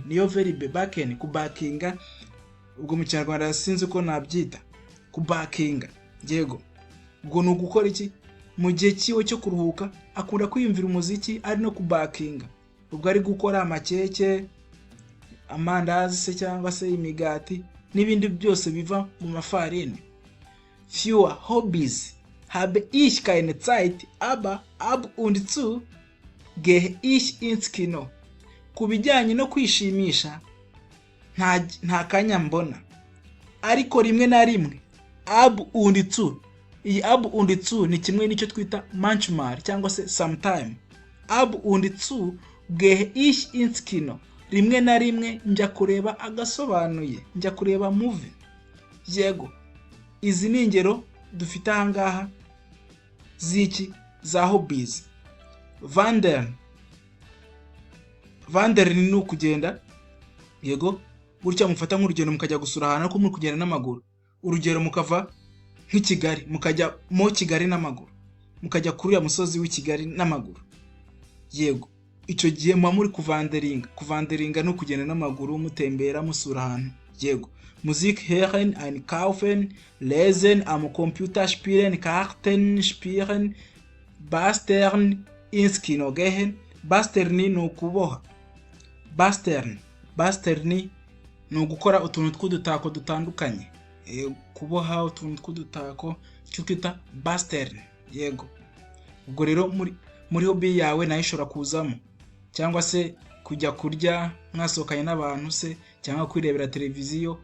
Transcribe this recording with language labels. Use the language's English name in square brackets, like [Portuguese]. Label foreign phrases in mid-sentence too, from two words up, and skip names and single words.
[Kinyarwanda] Niyo verbe baken, kubakinga. Ubwo mu Kinyarwanda sinzi ko nabyita kubakinga. Yego. Ubwo ni ugukora iki? Mu gihe cyiwe cyo kuruhuka akunda kwiyumvira umuziki ari no kubakinga. Ubwo ari gukora amakeke, amandazi se cyangwa se imigati n'ibindi byose biva mu mafarini. [German] Für Hobbys habe ich keine Zeit, aber ab und zu gehe ich ins Kino. [Kinyarwanda] Kubijyanye no kwishimisha nta kanya mbona, ariko rimwe na rimwe [German] ab und zu. [Kinyarwanda] Iyi [German] ab und zu [Kinyarwanda] ni kimwe nicyo twita manchmal cyangwa se sometime. [German] Ab und zu gehe ich ins Kino. [Kinyarwanda] Rimwe na rimwe njya kureba agasobanuye, njya kureba movie. Yego. Izi ni ingero dufite ahangaha ziki za hobbies. Wandern ni ukugenda. Yego. Gutya mufata nk'urugendo mukajya gusura ahantu ariko muri kugenda n'amaguru. Urugero mukava nk'Ikigali mukajya mu Kigali n'amaguru. Mukajya kuri ya musozi w'Ikigali n'amaguru. Yego. icyo gihe muba muri kuvanderinga no kugenda n'amaguru mutembera musura ahantu. Yego, [German] Musik hören, einkaufen, lesen, am Computer spielen, Karten spielen, basteln, ins Kino gehen. [Kinyarwanda] Basteln ni ukuboha. Basteln ni ugukora utuntu tw'udutako dutandukanye. Kuboha utuntu tw'udutako cyo twita basteln. Yego, ubwo rero muri hobby yawe nayo ishobora kuzamo, cyangwa se kujya kurya mwasohokanye n'abantu se, cyangwa kwirebera televiziyo.